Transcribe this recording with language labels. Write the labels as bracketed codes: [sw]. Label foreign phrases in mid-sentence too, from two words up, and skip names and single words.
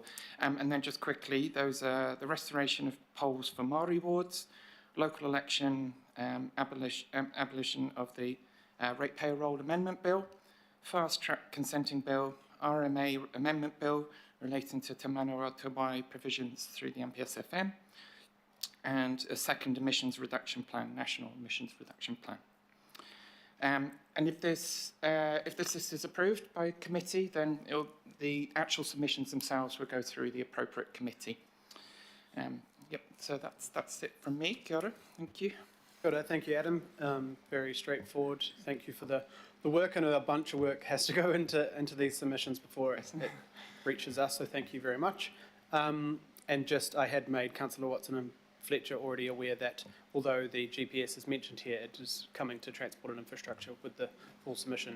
[en] And then just quickly, those are the restoration of polls for Māori wards, local election abolition of the Ratepayer Roll Amendment Bill, Fast Track Consenting Bill, RMA Amendment Bill relating to Te Manawa Tubai provisions through the MPSFM, and a second emissions reduction plan, national emissions reduction plan. And if this list is approved by committee, then the actual submissions themselves will go through the appropriate committee. Yep, so that's it from me. [mi] Kia ora. [en] Thank you. [mi] Kia ora. [en] Thank you, Adam. Very straightforward. Thank you for the work. I know a bunch of work has to go into these submissions before it reaches us, so thank you very much. And just, I had made Councillor Watson and Fletcher already aware that although the GPS is mentioned here, it is coming to Transport and Infrastructure with the full submission.